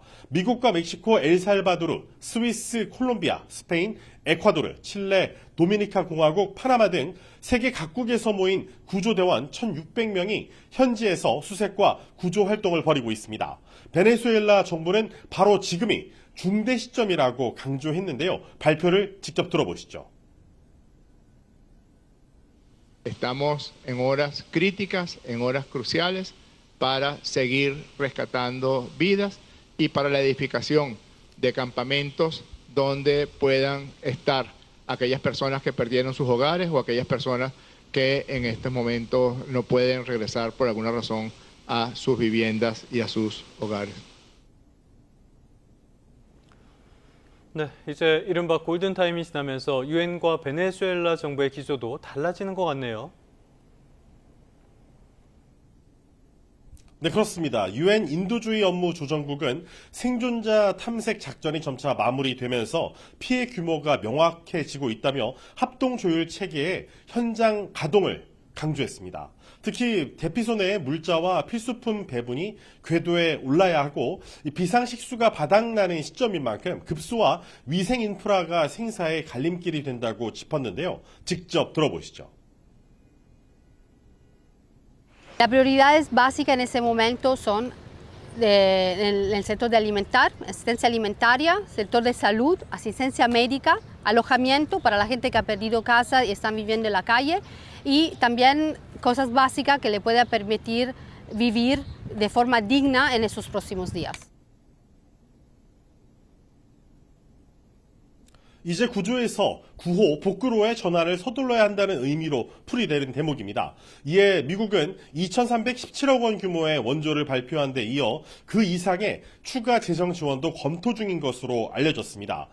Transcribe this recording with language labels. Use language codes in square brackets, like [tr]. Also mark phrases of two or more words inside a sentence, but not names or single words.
[ko] 미국과 멕시코, 엘살바도르, 스위스, 콜롬비아, 스페인, 에콰도르, 칠레, 도미니카 공화국, 파나마 등 세계 각국에서 모인 구조대원 1,600명이 현지에서 수색과 구조 활동을 벌이고 있습니다. 베네수엘라 정부는 바로 지금이 중대 시점이라고 강조했는데요. 발표를 직접 들어보시죠. [es] Estamos en horas críticas, en horas cruciales para seguir rescatando vidas y para la edificación de campamentos donde puedan estar aquellas personas que perdieron sus hogares o aquellas personas que en estos momentos no pueden regresar por alguna razón a sus viviendas y a sus hogares. [ko] 네, 이제 이른바 골든타임이 지나면서 유엔과 베네수엘라 정부의 기조도 달라지는 것 같네요. 네, 그렇습니다. 유엔 인도주의 업무 조정국은 생존자 탐색 작전이 점차 마무리되면서 피해 규모가 명확해지고 있다며 합동 조율 체계의 현장 가동을 강조했습니다. 특히 대피소 내의 물자와 필수품 배분이 궤도에 올라야 하고 비상식수가 바닥나는 시점인 만큼 급수와 위생 인프라가 생사의 갈림길이 된다고 짚었는데요. 직접 들어보시죠. [es] Las prioridades básicas en ese momento son en el sector de asistencia alimentaria, sector de salud, asistencia médica, alojamiento para la gente que ha perdido casa y están viviendo en la calle y también cosas básicas que le pueda permitir vivir de forma digna en esos próximos días. [ko] 이제 구조에서 구호, 복구로의 전환을 서둘러야 한다는 의미로 풀이되는 대목입니다. 이에 미국은 2,317억 원 규모의 원조를 발표한 데 이어 그 이상의 추가 재정 지원도 검토 중인 것으로 알려졌습니다.